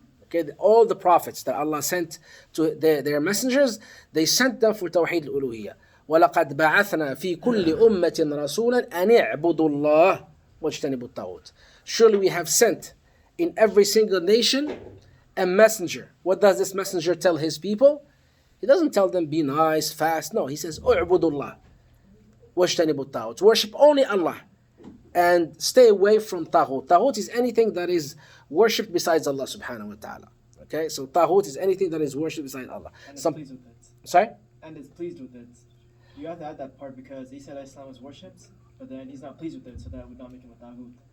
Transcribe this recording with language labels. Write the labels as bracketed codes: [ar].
[en] Okay, all the prophets that Allah sent to their messengers, they sent them for Tawheed al-Uluhiyya. [ar] وَلَقَدْ بَعَثْنَا فِي كُلِّ أُمَّةٍ رَسُولًا أَنِ اعْبُدُوا اللَّهَ وَاجْتَنِبُوا الطَّاغُوتَ. [en] Surely we have sent in every single nation a messenger. What does this messenger tell his people? He doesn't tell them be nice, fast. No, he says [ar] اعْبُدُوا اللَّهَ وَاجْتَنِبُوا الطَّاغُوتَ. [en] Worship only Allah and stay away from taghut. Taghut is anything that is worshipped besides Allah subhanahu wa ta'ala. Okay, so taghut is anything that is worshipped besides Allah. And it's pleased with it. Sorry? And it's pleased with it. You have to add that part because Isa alayhi salam was worshipped, but then he's not pleased with it, so that would not make him a taghut.